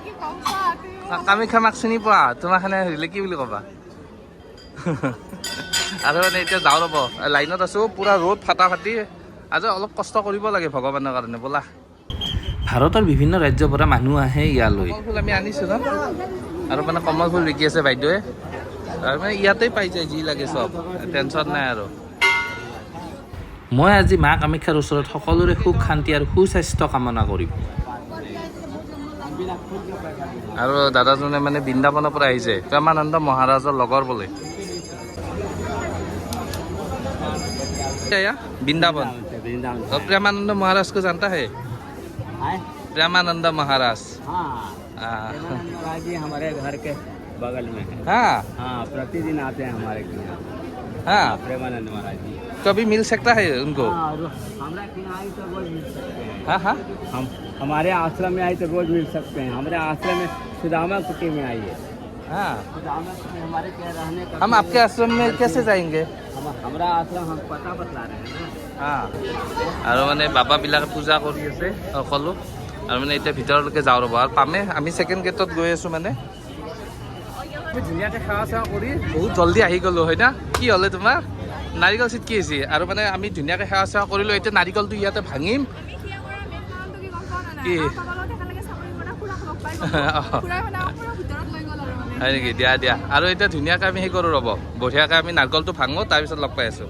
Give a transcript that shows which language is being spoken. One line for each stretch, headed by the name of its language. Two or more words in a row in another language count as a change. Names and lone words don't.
Assamese: কামাখ্যা মাক চিনি পোৱা তোমাক সুধিলে কি বুলি ক'বা আৰু মানে এতিয়া যাওঁ ৰ'ব লাইনত আছোঁ পূৰা ৰ'দ ফাটা ফাটি আজি অলপ কষ্ট কৰিব লাগে ভগৱানৰ কাৰণে ব'লা ভাৰতৰ বিভিন্ন ৰাজ্যৰ পৰা মানুহ আহে ইয়ালৈ কমল ফুল আমি আনিছোঁ ন আৰু মানে কমল ফুল বিকি আছে বাইদেৱে আৰু মানে ইয়াতেই পাই যায় যি লাগে চব টেনশ্যন নাই আৰু মই আজি মা কামাখ্যাৰ ওচৰত সকলোৰে সুখ শান্তি আৰু সুস্বাস্থ্য কামনা কৰিম আৰু দাদাজনে মানে বৃন্দাবনৰ পৰা আহিছে প্ৰেমানন্দ মহাৰাজৰ লগৰ বোলে वृंदावन
Hindi: वृंदावन और प्रेमानंद महाराज को जानता है है प्रेमानंद महाराज हाँ हाँ प्रेमानंद महाराज जी हमारे घर के बगल में है हाँ हाँ प्रतिदिन आते हैं हमारे यहाँ हाँ प्रेमानंद महाराज जी कभी मिल सकता है उनको हाँ हमारे यहाँ आई तो रोज मिल सकते हैं हाँ हाँ हम हमारे आश्रम में आई तो रोज मिल सकते हैं हमारे आश्रम में सुदामा कुटी में आई है हाँ सुदामा कुटी हमारे क्या रहने का हम आपके आश्रम में कैसे जाएंगे हमारा आश्रम हम पता बतला रहे हैं
Assamese: हाँ আৰু মানে বাবাবিলাকে পূজা কৰি আছে সকলো আৰু মানে এতিয়া ভিতৰলৈকে যাওঁ ৰ'ব আৰু পামে আমি ছেকেণ্ড গেটত গৈ আছোঁ মানে আমি ধুনীয়াকৈ সেৱা চেৱা কৰি বহুত জল্দি আহি গ'লোঁ হয় না কি হ'লে তোমাৰ নাৰিকল চিটকি আহিছে আৰু মানে আমি ধুনীয়াকৈ সেৱা চেৱা কৰিলোঁ এতিয়া নাৰিকলটো ইয়াতে ভাঙিম কি হয় নেকি দিয়া দিয়া আৰু এতিয়া ধুনীয়াকৈ আমি সেই কৰোঁ ৰ'ব বঢ়িয়াকৈ আমি নাৰিকলটো ভাঙো তাৰপিছত লগ পাই আছোঁ